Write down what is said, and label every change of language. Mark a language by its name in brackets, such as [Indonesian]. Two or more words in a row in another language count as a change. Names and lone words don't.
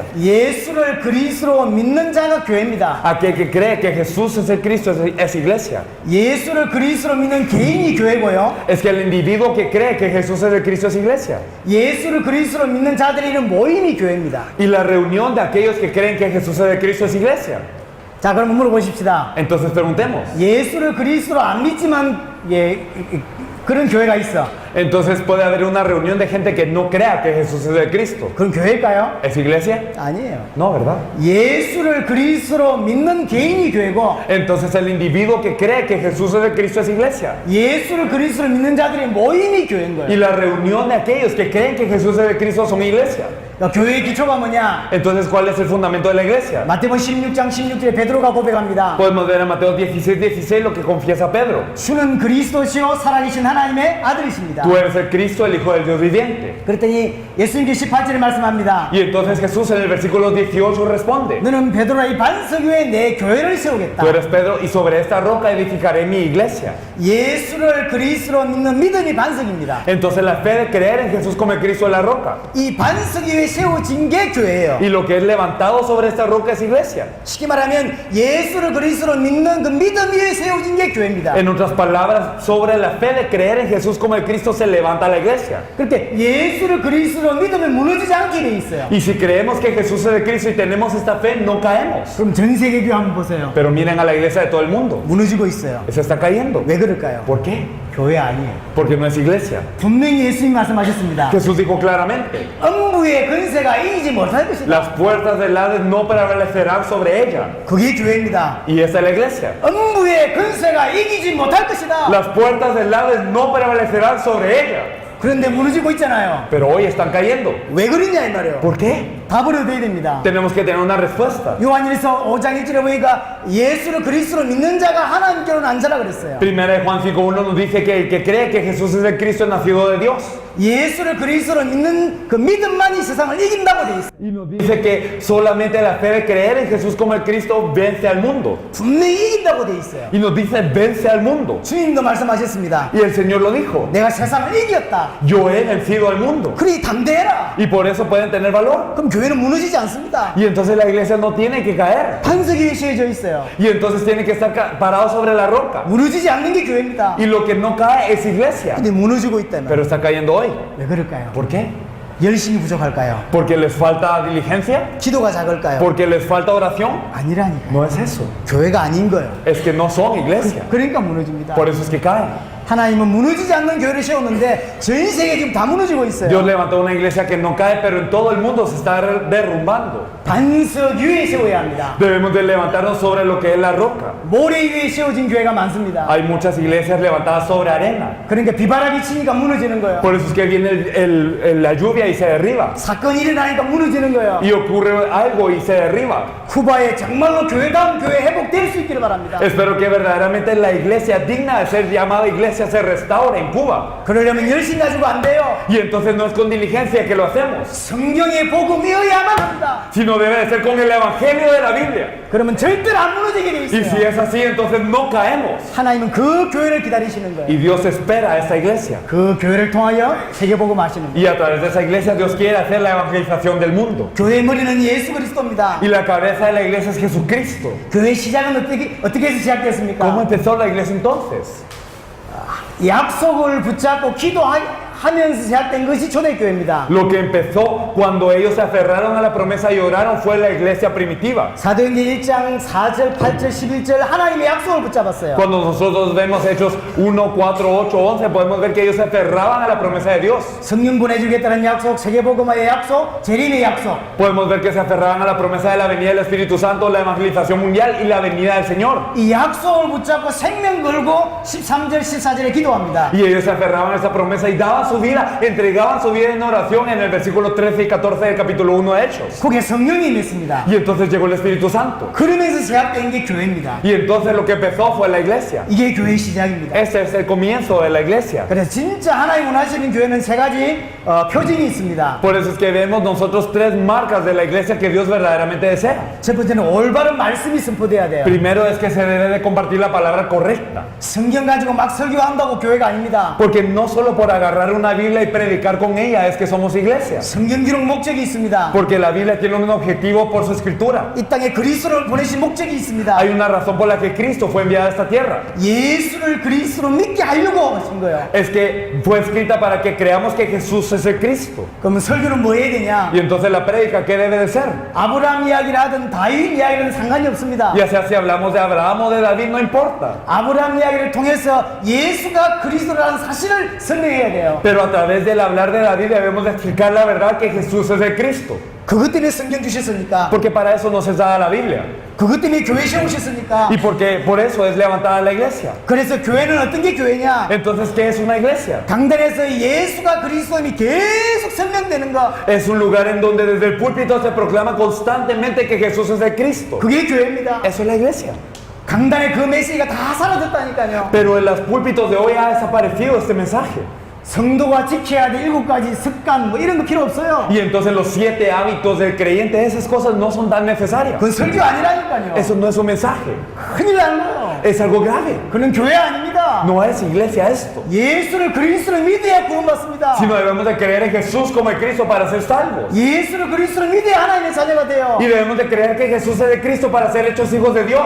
[Korean] 예수를 그리스도로 믿는 자가 교회입니다. [Spanish] Aquel que cree que Jesús es el Cristo es iglesia. [Korean] 예수를 그리스도로 믿는 개인이 교회고요. [Spanish] Es que el individuo que cree que Jesús es el Cristo es iglesia. [Korean] 예수를 그리스도로 믿는 자들이 이런 모임이 교회입니다. [Spanish] Y la reunión de aquellos que creen que Jesús es el Cristo es iglesia. [Korean] 자, 그럼 물어보십시다. [Spanish] Entonces preguntemos. [Korean] 예수를 그리스도로 안 믿지만 그런 교회가 있어. [Spanish] Entonces puede haber una reunión de gente que no crea que Jesús es el Cristo. [Korean] 그럼 교회일까요? [Spanish] ¿Es iglesia? [Korean] 아니에요. [Spanish] No, ¿verdad? [Korean] 예수를 그리스도로 믿는 개인이 교회고 [Spanish] Entonces el individuo que cree que Jesús es el Cristo es iglesia. [Korean] 예수를 그리스도로 믿는 자들의 모임이 교회인 [Spanish] Y [Korean] 거예요. [Spanish] la reunión de aquellos que creen que Jesús es el Cristo son iglesia. [Korean] 그러니까 교회의 기초가 뭐냐? [Spanish] Entonces, ¿cuál es el fundamento de la iglesia? [Korean] 마태복음 16장 16절에 베드로가 고백합니다. [Spanish] Podemos ver en Mateo 16:16 lo que confiesa Pedro. [Korean] 주는 그리스도시요 살아계신 하나님의 아들이십니다. [Spanish] Tú eres el Cristo, el Hijo del Dios viviente. [Korean] 그랬더니 예수님께서 18절에 말씀합니다. [Spanish] Y entonces Jesús en el versículo 18 responde. [Korean] 너는 베드로라 이 반석 위에 내 교회를 세우겠다. [Spanish] Tú eres Pedro y sobre esta roca edificaré mi iglesia. [Korean] 예수를 그리스도로 믿는 믿음이 반석입니다. [Spanish] Entonces la fe de creer en Jesús como el Cristo es la roca. [Korean] 이 반석 위에 세워진 게 교회예요. [Spanish] Y lo que es levantado sobre esta roca es iglesia. [Korean] 쉽게 말하면 예수를 그리스도로 믿는 그 믿음 위에 세워진 게 교회입니다. [Spanish] En otras palabras, levanta sobre la fe de creer en Jesús como el Cristo, se levanta la iglesia. [Korean] 그렇게 예수를 그리스도로 믿으면 무너지지 않게 돼 있어요. [Spanish] Y si creemos que Jesús es el Cristo y tenemos esta fe, no caemos. [Korean] 그럼 전 세계 교회 한번 보세요. [Spanish] Pero miren a la iglesia de todo el mundo. [Korean] 무너지고 있어요. [Spanish] Se está cayendo. [Korean] 왜 그럴까요? [Spanish] ¿Por qué? [Korean] 교회 아니에요. [Spanish] Porque no es iglesia. [Korean] 분명히 예수님이 말씀하셨습니다. [Spanish] Jesús dijo claramente, [Korean] 음부의 근세가 이기지 못할 것이다. [Spanish] las puertas del Hades no prevalecerán sobre ella. [Korean] 그게 교회입니다. [Spanish] Y esa es la iglesia. [Korean] 음부의 근세가 이기지 못할 것이다. [Spanish] Las puertas del Hades no prevalecerán sobre ella. [Korean] 그런데 무너지고 있잖아요. [Spanish] Pero hoy están cayendo. [Korean] 왜 그러냐 이 말이에요. [Spanish] ¿Por qué? [Korean] 답을 얻어야 됩니다. [Spanish] Tenemos que tener una respuesta. [Korean] 요한일서 5장 1절에 보니까 예수를 그리스도로 믿는 자가 하나님께로 난 자라 그랬어요. [Spanish] Primera de Juan 5.1 nos dice que el que cree que Jesús es el Cristo es nacido de Dios. [Korean] 예수를 그리스도로 믿는 그 믿음만이 세상을 이긴다고 돼 있어요. [Spanish] Y nos dice que solamente la fe de creer en Jesús como el Cristo vence al mundo. [Korean] 분명히 이긴다고 돼 있어요. [Spanish] Y nos dice vence al mundo. [Korean] 주님도 말씀하셨습니다. [Spanish] Y el Señor lo dijo. [Korean] 내가 세상을 이겼다. [Spanish] Yo he vencido al mundo. [Korean] 그러니 담대해라. [Spanish] Y por eso pueden tener valor. [Korean] 그럼 교회는 무너지지 않습니다. [Spanish] Y entonces la iglesia no tiene que caer. [Korean] 반석 위에 씌어져 있어요. [Spanish] Y entonces tiene que estar parado sobre la roca. [Korean] 무너지지 않는 게 교회입니다. [Spanish] Y lo que no cae es iglesia. [Korean] 근데 무너지고 있다면 [Spanish] Pero está cayendo hoy. [Korean] 왜 그럴까요? [Spanish] ¿Por qué? [Korean] 열심이 부족할까요? [Spanish] ¿Porque les falta diligencia? [Korean] 기도가 작을까요? [Spanish] ¿Porque les falta oración? [Korean] 아니라니까요. [Spanish] No es eso. [Korean] 교회가 아닌 거예요. [Spanish] Es que no son iglesia. [Korean] 그러니까 무너집니다. [Spanish] Por eso es que caen. [Korean] 하나님은 무너지지 않는 교회를 세웠는데 전 세계 지금 다 무너지고 있어요. [Spanish] Dios levantó una iglesia que no cae, pero en todo el mundo se está derrumbando. [Korean] 반석 위에 세워야 합니다. [Spanish] Debemos de levantarnos sobre lo que es la roca. [Korean] 모래 위에 세워진 교회가 많습니다. [Spanish] Hay muchas iglesias levantadas sobre arena. [Korean] 그러니까 비바람이 치니까 무너지는 거예요. [Spanish] Por eso es que viene la lluvia y se derriba. [Korean] 사건이 일어나니까 무너지는 거예요. [Spanish] Y ocurre algo y se derriba. [Korean] 쿠바에 정말로 교회다운 교회 회복될 수 있기를 바랍니다. [Spanish] Espero que verdaderamente la iglesia digna de ser llamada iglesia se restaure en Cuba. [Korean] 그러려면 열심 가지고 안 돼요. [Spanish] Y entonces no es con diligencia que lo hacemos, [Korean] 성경의 복음이어야만 합니다. [Spanish] sino debe de ser con el evangelio de la Biblia. [Korean] 그러면 절대로 안 무너지게 돼 [Spanish] Y si [Korean] 있어요. [Spanish] es así, entonces no caemos. [Korean] 하나님은 그 교회를 기다리시는 [Spanish] Y [Korean] 거예요. [Spanish] Dios espera a esta iglesia. [Korean] 그 교회를 통하여 세계복음 하시는 거예요. [Spanish] Y a través de esa iglesia Dios quiere hacer la evangelización del mundo. [Korean] 교회의 머리는 예수 그리스도입니다. [Spanish] Y la cabeza de la iglesia es Jesucristo. [Korean] 교회의 시작은 어떻게 해서 [Spanish] ¿Cómo [Korean] 시작됐습니까? [Spanish] empezó la iglesia entonces? [Korean] 약속을 붙잡고 기도하면서 시작된 것이 초대교회입니다. [Spanish] Lo que empezó cuando ellos se aferraron a la promesa y oraron fue la iglesia primitiva. [Korean] 사도행전 1장 4절, 8절, 11절 하나님의 약속을 붙잡았어요. [Spanish] Cuando nosotros vemos Hechos 1, 4, 8, 11, podemos ver que ellos se aferraban a la promesa de Dios. [Korean] 성령 보내주겠다는 약속, 세계복음화의 약속, 재림의 약속. [Spanish] Podemos ver que se aferraban a la promesa de la venida del Espíritu Santo, la evangelización mundial y la venida del Señor. [Korean] 이 약속을 붙잡고 생명 걸고 13절, 14절에 기도합니다. [Spanish] Y ellos se aferraban a esa promesa y daban su vida, entregaban su vida en oración en el versículo 13 y 14 del capítulo 1 de Hechos. [Korean] 그게 성령이 임했습니다. [Spanish] Y entonces llegó el Espíritu Santo. [Korean] 그러면서 시작된 게 교회입니다. [Spanish] Y entonces lo que empezó fue la iglesia. [Korean] 이게 교회의 시작입니다. [Spanish] Este es el comienzo de la iglesia. [Korean] 그래서 진짜 하나님 원하시는 교회는 세 가지 표징이 있습니다. [Spanish] Por eso es que vemos nosotros tres marcas de la iglesia que Dios verdaderamente desea. [Korean] 첫 번째는 올바른 말씀이 선포돼야 돼요. [Spanish] Primero es que se debe de compartir la palabra correcta. [Korean] 성경 가지고 막 설교한다고 교회가 아닙니다. [Spanish] Porque no solo por agarrar una Biblia y predicar con ella es que somos iglesia. [Korean] 성경 기록 목적이 있습니다. [Spanish] Porque la Biblia tiene un objetivo por su escritura. [Korean] 이 땅에 그리스도를 보내신 목적이 있습니다. [Spanish] Hay una razón por la que Cristo fue enviado a esta tierra. [Korean] 예수를 그리스도로 믿게 하려고 하신 거예요. [Spanish] Es que fue escrita para que creamos que Jesús es el Cristo. [Korean] 그러면 설교는 뭐 해야 되냐? [Spanish] Y entonces la prédica, ¿qué debe de ser? [Korean] 아브라함 이야기를 하든 다윗 이야기는 상관이 없습니다. [Spanish] Ya sea si hablamos de Abraham o de David, no importa. [Korean] 아브라함 이야기를 통해서 예수가 그리스도라는 사실을 설명해야 돼요. [Spanish] Pero a través del hablar de David debemos de explicar la verdad que Jesús es el Cristo. [Korean] 그것 때문에 성경 주셨으니까. [Spanish] Porque para eso nos es dada la Biblia. [Korean] 그것 때문에 교회 세우셨으니까. [Spanish] Y porque por eso es levantada la iglesia. [Korean] 그래서 교회는 어떤 게 교회냐? [Spanish] Entonces, ¿qué es una iglesia? [Korean] 강단에서 예수가 그리스도임이 계속 설명되는 거. [Spanish] Es un lugar en donde desde el púlpito se proclama constantemente que Jesús es el Cristo. [Korean] 그게 교회입니다. [Spanish] Eso es la iglesia. [Korean] 강단의 그 메시지가 다 사라졌다니까요. [Spanish] Pero en los púlpitos de hoy ha desaparecido este mensaje. [Korean] 성도가 지켜야 될 7가지 습관 뭐 이런 거 필요 없어요. [Spanish] Y entonces los 7 hábitos del creyente, esas cosas no son tan necesarias. [Korean] 그건 설교 아니라니까요. [Spanish] Eso no es un mensaje. [Korean] 큰일 나는 거예요. [Spanish] Es algo grave. [Korean] 그는 교회 아닙니다. 아닙니다. [Spanish] No es iglesia esto, [Korean] 예수를 그리스도를 믿어야 구원받습니다. [Spanish] sino debemos de creer en Jesús como el Cristo para ser salvos. [Korean] 예수를 그리스도를 믿어야 하나님의 자녀가 돼요. [Spanish] Y debemos de creer que Jesús es de Cristo para ser hechos hijos de Dios.